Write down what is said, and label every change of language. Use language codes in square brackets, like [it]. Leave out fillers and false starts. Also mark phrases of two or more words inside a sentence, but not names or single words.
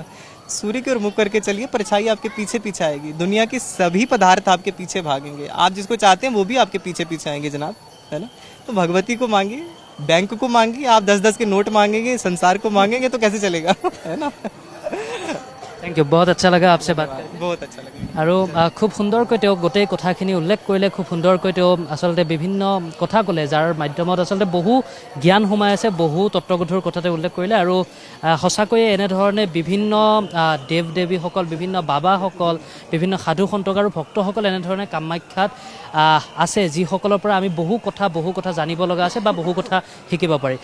[hi] सूर्य की ओर मुख करके चलिए, परछाई आपके पीछे पीछे आएगी। दुनिया के सभी पदार्थ आपके पीछे भागेंगे, आप जिसको चाहते हैं वो भी आपके पीछे पीछे आएंगे जनाब, है ना। तो भगवती को मांगिए, बैंक को मांगिए, आप 10-10 के नोट मांगेंगे, संसार को मांगेंगे तो कैसे चलेगा, है ना। [en] thank you, [hi] बहुत अच्छा लगा आपसे बात करके। बहुत अच्छा लगे। [as] আৰু খুব সুন্দৰকৈ তেওঁ গোটেই কথাখিনি উল্লেখ কৰিলে, খুব সুন্দৰকৈ তেওঁ আচলতে বিভিন্ন কথা ক'লে, যাৰ মাধ্যমত আচলতে বহু জ্ঞান সোমাই আছে, বহু তত্ত্বগধুৰ কথা তেওঁ উল্লেখ কৰিলে। আৰু সঁচাকৈয়ে এনেধৰণে বিভিন্ন দেৱ দেৱীসকল, বিভিন্ন বাবাসকল, বিভিন্ন সাধু সন্তক আৰু ভক্তসকল এনেধৰণে কামাখ্যাত আছে, যিসকলৰ পৰা আমি বহু কথা জানিব লগা আছে বা বহু কথা শিকিব পাৰি।